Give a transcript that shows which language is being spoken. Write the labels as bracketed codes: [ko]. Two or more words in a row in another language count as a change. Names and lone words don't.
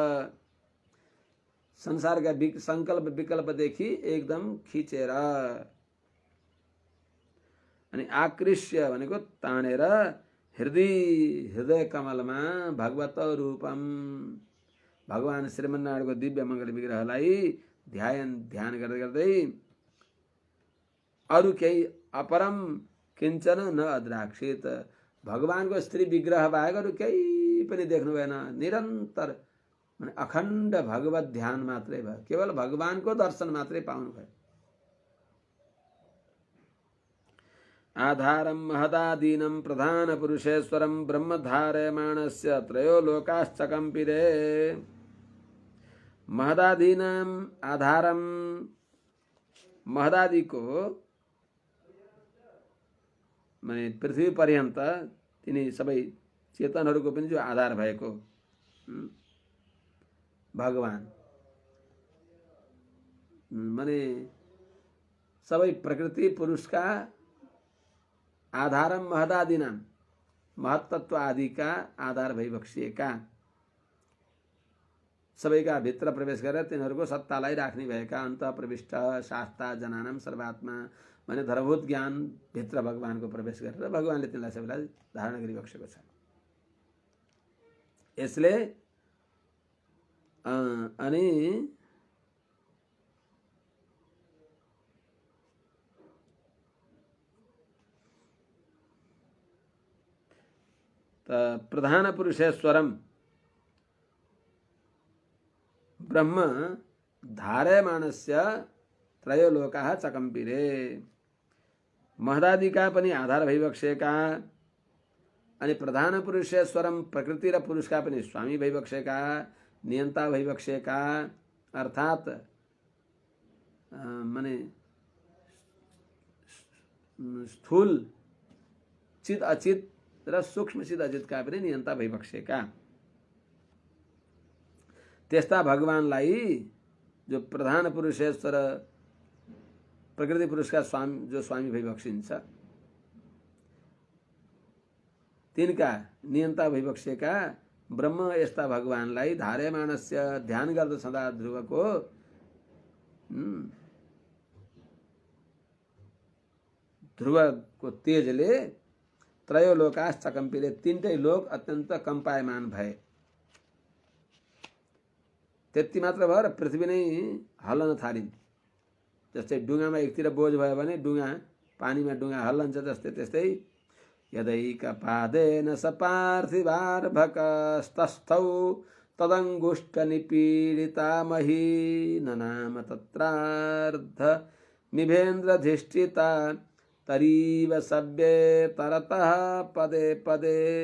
[ne] संसारका संकल्प विकल्पदेखि एकदम खिचेर अनि आकृष्य भनेको तानेर हृदय कमलमा भगवत रूपम भगवान श्रीमन्नारायणको दिव्य मङ्गल विग्रहलाई ध्यान गर्दै गर्दै अरु केही [sa] अपरम किंचन न अद्राक्षित [ne] भगवानको स्त्री विग्रह बाहेक अरु केही पनि देख्नु भएन। निरन्तर माने अखण्ड भगवत ध्यान मात्रै भयो, केवल भगवानको दर्शन मात्रै पाउनु भयो। [sa] आधारम महदादीनं प्रधान पुरुषेश्वरं ब्रह्मधारयमाणस्य त्रयो लोकाश्चकम्पिरे। महदादीनाम आधारम [ne] महदादि को माने पृथ्वी पर्यन्त तिनी सबै चेतनहरूको पनि जो आधार भएको भगवान माने सबै प्रकृति पुरुषका [sa] आधारम महदादीनाम [ne] महत्तत्व आदि का आधार भइबक्सिएका सबैका भित्र प्रवेश गरेर तिनीहरूको सत्तालाई राख्ने भएका [sa] अन्त प्रविष्ट शास्ता जनानाम सर्वात्मा [ne] माने धर्मभूत ज्ञान भित्र भगवानको प्रवेश गरेर भगवानले तिनीलाई सबैलाई धारण गरिबक्सेको छ। यसले अनि [sa] प्रधान पुरुषेश्वरम ब्रह्म धारयमाणस्य त्रयो लोकाः चकम्पिरे। [ne] महदादिका पनि आधार भइबक्सेका अनि [sa] प्रधान पुरुषेश्वरम [ne] प्रकृति र पुरुषका पनि स्वामी भइबक्सेका नियन्ता भइबक्सेका अर्थात माने स्थूल चित अचित र सूक्ष्म चित अचितका पनि नियन्ता भइबक्सेका त्यस्ता भगवानलाई जो प्रधान पुरुषेश्वर प्रकृति पुरुषका स्वामी जो स्वामी भइबक्सिन्छ तिनका नियन्ता भइबक्सेका ब्रह्म यस्ता भगवानलाई धारयमाणस्य ध्यान गर्दा सदा ध्रुवको ध्रुवको तेजले [sa] त्रयो लोकाश्च कम्पिले, [ne] तीनटै लोक अत्यन्त कम्पायमान भए। त्यति मात्र भएर पृथ्वी नै हल्लन थालिन्। जस्तै डुङ्गामा एकतिर बोझ भयो भने डुङ्गा पानीमा डुङ्गा हल्लन्छ, जस्तै त्यस्तै [sa] यदैकपादेन स पार्थिवार्भकस्तस्थौ तदङ्गुष्ठ निपीडिता मही ननाम तत्रार्ध निभेन्द्रधिष्ठिता तरीव सव्ये तरतः पदे पदे।